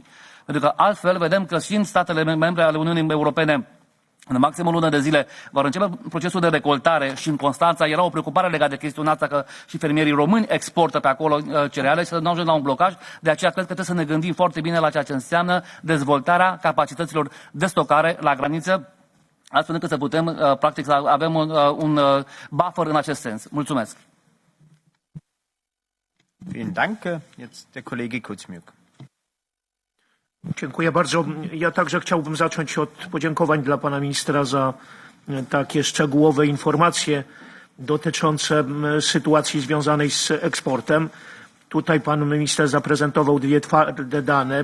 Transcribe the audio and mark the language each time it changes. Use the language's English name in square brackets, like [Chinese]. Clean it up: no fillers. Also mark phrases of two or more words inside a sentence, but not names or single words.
[Romanian] Pentru că altfel vedem că și în statele membre ale Uniunii Europene, în maxim o lună de zile, vor începe procesul de recoltare și în Constanța era o preocupare legată de chestiunea asta că și fermierii români exportă pe acolo cereale și să nu ajungem la un blocaj. De aceea cred că trebuie să ne gândim foarte bine la ceea ce înseamnă dezvoltarea capacităților de stocare la graniță, astfel încât să putem, practic, să avem un buffer în acest sens. Mulțumesc! [German] Vielen Dank. Jetzt der Kollege Kuczmiuk. [Polish] Dziękuję bardzo. Ja także chciałbym zacząć od podziękowań dla pana ministra za takie szczegółowe informacje dotyczące sytuacji związanej z eksportem. Tutaj pan minister zaprezentował dwie twarde dane.